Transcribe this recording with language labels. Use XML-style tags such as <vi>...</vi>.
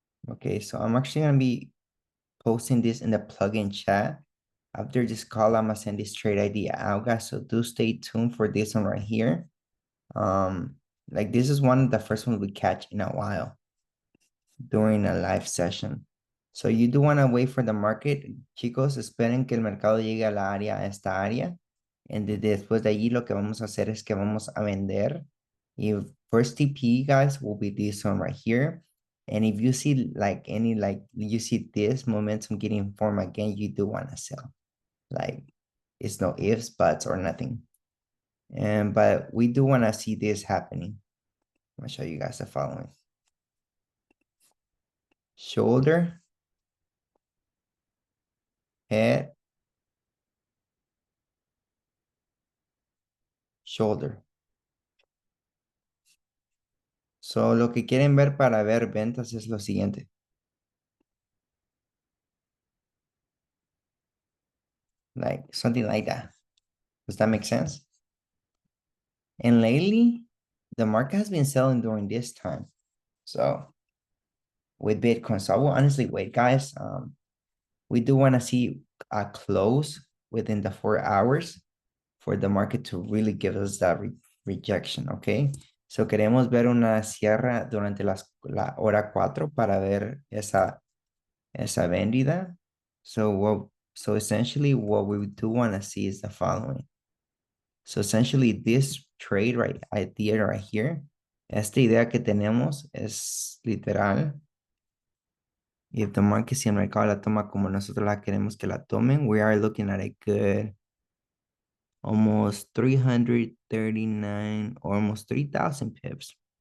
<en>Okay, so I'm actually gonna be posting this in the plugin chat. After this call, I'm gonna send this trade idea out, guys. So do stay tuned for this one right here. Like this is one of the first ones we catch in a while during a live session. So you do want to wait for the market.</en> <es>Chicos, esperen que el mercado llegue a la área, a esta área. Y después de allí lo que vamos a hacer es que vamos a vender.</es> <en>If first TP, guys, will be this one right here. And if you see like any, like you see this momentum getting formed again, you do want to sell. Like it's no ifs, buts, or nothing. But we do want to see this happening. I'm gonna show you guys the following. Shoulder, head, shoulder.</en> <es>So lo que quieren ver para ver ventas es lo siguiente.</es> <en>Like something like that. Does that make sense? And lately, the market has been selling during this time. So with Bitcoin, so I will honestly wait, guys. We do want to see a close within the 4 hours for the market to really give us that rejection, okay?</en> <es>So queremos ver una cierre durante la hora 4 para ver esa vendida.</es> <en>So essentially what we do want to see is the following. So essentially this trade idea right here,</en> <es>esta idea que tenemos es literal.</es> <en>If the market,</en> <es>si el mercado la toma como nosotros la queremos que la tomen,</es> <en>we are looking at a good almost 339, almost 3,000 pips.</en>